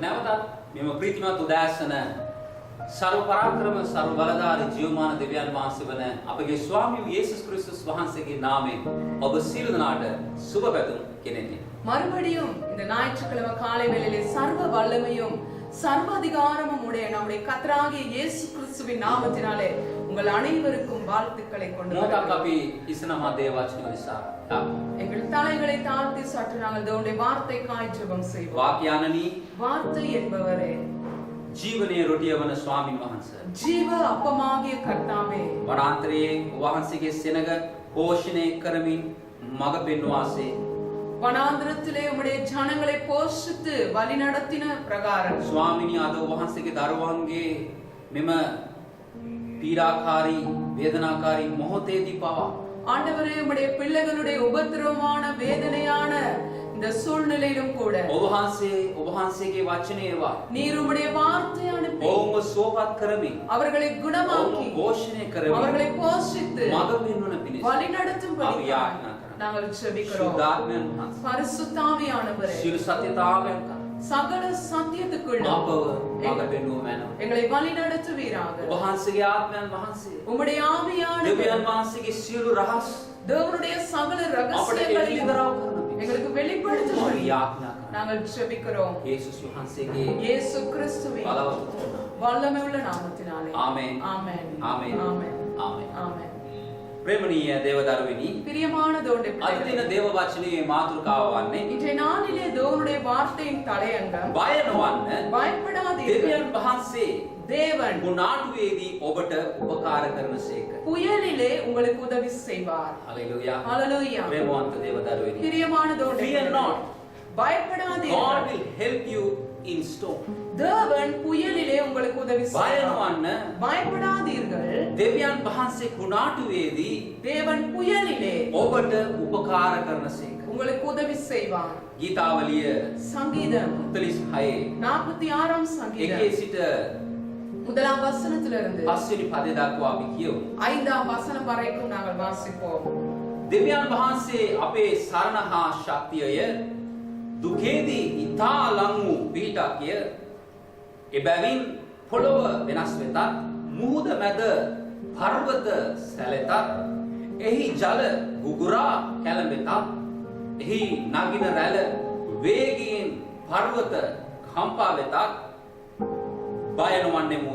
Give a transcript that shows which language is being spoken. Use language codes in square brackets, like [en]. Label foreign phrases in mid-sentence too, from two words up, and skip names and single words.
[si] අදත් මෙම ප්‍රීතිමත් උදෑසන සර්ව පරාක්‍රම සර්ව බලධාරී ජීවමාන දිව්‍යාන වහන්සේ වන අපගේ ස්වාමී වූ යේසුස් ක්‍රිස්තුස් වහන්සේගේ නාමයෙන් ඔබ සියලු දෙනාට සුබ පැතුම් කෙනෙමි. [ta] மறுபடியும் இந்த ஞாயிற்றுக்கிழமை காலை வேளையிலே சர்வ வல்லமையும் சர்வ அதிகாரமும் உடைய நம்முடைய கர்த்தராகிய இயேசு கிறிஸ்துவின் நாமத்தினாலே உங்கள் அனைவருக்கும் வாழ்த்துக்களை கொண்டு [si] මොකක් අපි ඉස්සනම දේව වචන නිසා [ta] எங்கள் தலைகளை தாழ்த்தி சற்று நாங்கள் தேவனுடைய வார்த்தைக்காய் ஜெபம் செய்வோம். [si] වාක්‍යානනී [ta] வார்த்தை என்பவரே [si] ජීවනයේ රොටිය වන ස්වාමින් වහන්සේ [ta] ஜீவ அப்பமாகிய கர்த்தாவே [si] වනාන්තරයේ වහන්සේගේ සෙනග පෝෂණය කරමින් මඟ පෙන්වාසේ [ta] வனாந்திரத்திலே உம்முடைய ஜனங்களை போஷித்து வழிநடத்தின பிரகாரம் [si] ස්වාමිනී අද වහන්සේගේ දරුවන්ගේ මෙම පීඩාකාරී වේදනාකාරී මොහොතේදී පවා [ta] ஆண்டவரே உம்முடைய பிள்ளைகளுடைய உபத்திரவமான வேதனையான இந்த சூழ்நிலையிலும் கூட [si] ඔබ වහන්සේගේ වචනේවා [ta] நீர் உம்முடைய வார்த்தை அனுப்பி [si] ඔවුන්ව සුවපත් කරමින් [ta] அவர்களை குணமாக்கி [si] ඔවුන්ව පෝෂණය කරමින් [ta] அவர்களை போஷித்து [si] මඟ පෙන්වන පිණිස [ta] வழிநடத்தும்படி [si] අපි යාඥා කරනවා. [ta] நாங்கள் ஜெபிக்கிறோம். [si] සුද්ධාත්මයන් වහන්සේ [ta] பரிசுத்தாவியானவரே [si] සියලු සත්‍යතාවයන් කරා [ta] சகல சத்தியத்துக்குள்ள [si] අපව මඟ පෙන්වුව මැනව. [ta] எங்களை வழிநடத்துவீராக. [si] ඔබ වහන්සේගේ ආත්මයන් වහන්සේ [ta] உம்முடைய ஆவியானவர் [si] දෙවියන් වහන්සේගේ සියලු රහස් [ta] தேவனுடைய சகல [si] අපට [ta] ரகசியங்களையும் [si] එළිදරව් කරන පිණිස [ta] எங்களுக்கு [si] අපි [ta] வெளிப்படுத்தும்படி [si] යාඥා කරනවා. [ta] நாங்கள் ஜெபிக்கிறோம். [si] යේසුස් වහන්සේගේ [ta] இயேசு கிறிஸ்துவின் [si] බලවත් [ta] வல்லமையுள்ள நாமத்தினாலே. [si] ආමේන්. [ta] ஆமென். [si] ආමේன். [ta] ஆமென். [si] ආමේන්. [ta] ஆமென். [si] ප්‍රේමණීය දේවදරුවනි [ta] பிரியமான தேவனுடைய [si] අද [ta] பிள்ளைகளே, [si] දින දේව වචනේ මාතෘකාව වන්නේ [ta] இன்றைய நாளிலே தேவனுடைய வார்த்தையின் தலையங்கம் [si] බය නොවන්න [ta] பயப்படாதீர்கள். [si] දෙවියන් වහන්සේ [ta] தேவன் [si] ගුණාටුවේදී ඔබට උපකාර කරනසේක. [ta] புயலிலே உங்களுக்கு உதவி செய்வார். [si] හලෙලූයා. [ta] ஹalleluya. [si] ප්‍රේමවන්ත දේවදරුවනි. [ta] பிரியமான தேவனுடைய [en] Fear [ta] பிள்ளைகளே, [en] not. God [ta] பயப்படாதீர்கள். [en] will help you in storm. [ta] தேவன் புயலிலே உங்களுக்கு உதவி [si] බය [ta] செய்வார். [si] නොවන්න [ta] பயப்படாதீர்கள். [si] දෙවියන් වහන්සේ ගුණාටුවේදී [ta] தேவன் புயலிலே [si] ඔබට උපකාර කරනසේක. [ta] உங்களுக்கு உதவி செய்வார். [si] ගීතාවලිය [ta] சங்கீதம் 46 46ஆம் [si] එකේ [ta] சங்கீதம் [si] සිට [ta] முதலாம் வசனத்திலிருந்து [si] 5 පදේ දක්වා අපි කියමු. [ta] 5ஆம் வசனம் வரைக்கும் நாங்கள் வாசிப்போம். [si] දෙවියන් වහන්සේ අපේ සරණ හා ශක්තියය දුකේදී ඊතා ලං වූ පිහිටක්ය. එබැවින් පොළොව වෙනස් වෙතත් මුහුද මැද පර්වත සැලෙතත් එහි ජල ගුගුරා කැළඹෙතත් එහි නගින රැළ වේගයෙන් පර්වත කම්පා වෙතත් බය නොවන්නෙමුව.